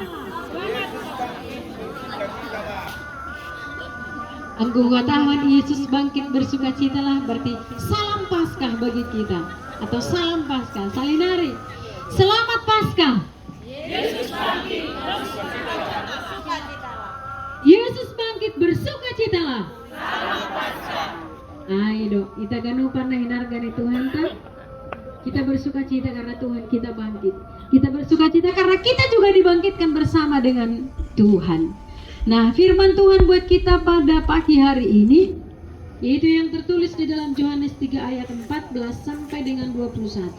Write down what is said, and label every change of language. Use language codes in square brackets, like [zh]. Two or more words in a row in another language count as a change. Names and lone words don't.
[id] Anggung katakan Yesus bangkit, bersukacitalah berarti salam Paskah bagi kita, atau salam Paskah. Salinari, selamat Paskah. Yesus bangkit, bersukacitalah. Yesus bangkit, bersukacitalah. Salam Paskah. [bts] Ayo, kita ganupan na hinargan Tuhan ta. [id] Kita bersukacita karena Tuhan kita bangkit. Kita bersukacita karena kita juga dibangkitkan bersama dengan Tuhan. Nah, firman Tuhan buat kita pada pagi hari ini yaitu yang tertulis di dalam Yohanes 3 ayat 14 sampai dengan 21.